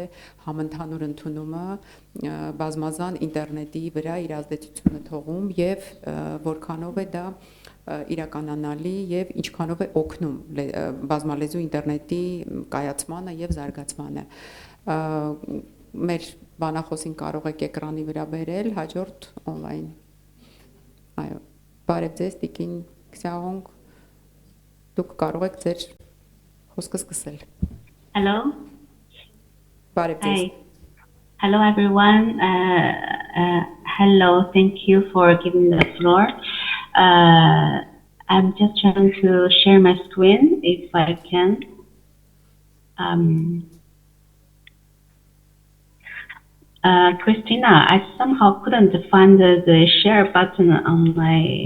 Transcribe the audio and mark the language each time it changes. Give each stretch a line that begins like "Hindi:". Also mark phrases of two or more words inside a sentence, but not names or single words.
Armenian: համընդհանուր ընդունումը բազմազան ինտերնետի վրա իր ազդեցությունը թողում եւ որքանով է դա իրականանալի եւ ինչքանով է օգնում բազմալեզու ինտերնետի կայացմանը եւ զարգացմանը։ Մեր բանախոսին կարող եք էկրանի վրա բերել հաջորդ on-line։ Այո, բարև ձեզ, Տիկին Քսյաղոնք, դուք կարող եք ձեր խոսքը սկսել։
English: Hello.
Armenian: Բարև ձեզ։
English: Hello everyone. Hello, thank you for giving the floor. I'm just trying to share my screen if I can. Christina, I somehow couldn't find the share button on my...